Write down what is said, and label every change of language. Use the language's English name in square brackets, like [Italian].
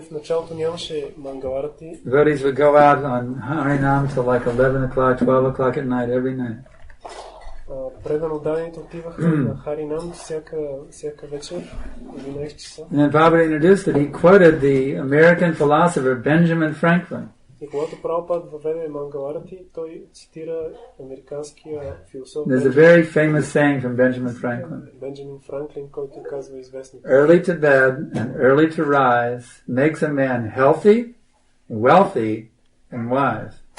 [Bulgarian] В началото нямаше Мангаларати. [English] Devotees would go out on Harinam till like 11 o'clock, 12 o'clock at night every night. [Bulgarian] Преданодайните отиваха на Харинам всяка вечер, 11 часа. [English] And then Prabhupada introduced it. He quoted the American philosopher Benjamin Franklin. [Bulgarian] И когато Прабхупад въведе Мангаларати, той цитира американския философ. [English] There's a very famous saying from Benjamin Franklin. [Bulgarian] Бенджамин Франклин, който казва известни. [English] Early to bed and early to rise makes a man healthy, wealthy, and wise.